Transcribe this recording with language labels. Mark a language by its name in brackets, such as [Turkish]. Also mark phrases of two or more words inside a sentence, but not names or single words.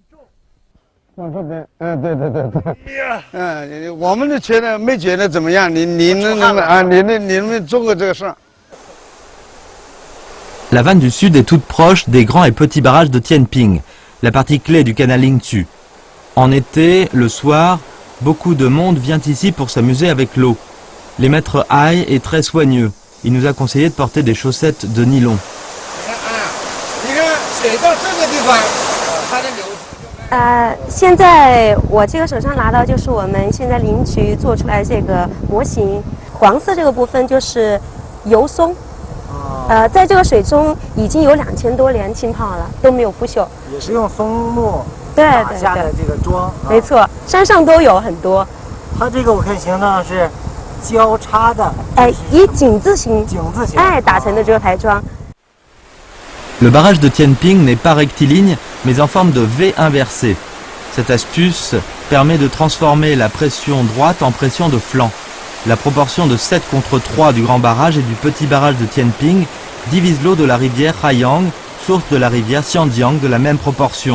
[French] La vanne du Sud est toute proche des grands et petits barrages de Tianping, la partie clé du canal Lingzhou. En été, le soir, beaucoup de monde vient ici pour s'amuser avec l'eau. Le maître Hai est très soigneux. Il nous a conseillé de porter des chaussettes de nylon. [Chinese] 现在我这个手上拿到就是我们现在林局做出来这个模型，黄色这个部分就是油松。在这个水中已经有2000多年浸泡了，都没有腐朽。也是用松木打下的这个桩。没错，山上都有很多。它这个我看形状是交叉的，哎，以井字形，哎打成的这个台桩。 [French] Le barrage de Tianping n'est pas rectiligne, mais en forme de V inversée. Cette astuce permet de transformer la pression droite en pression de flanc. La proportion de 7 contre 3 du grand barrage et du petit barrage de Tianping divise l'eau de la rivière Haiyang, source de la rivière Xianjiang de la même proportion.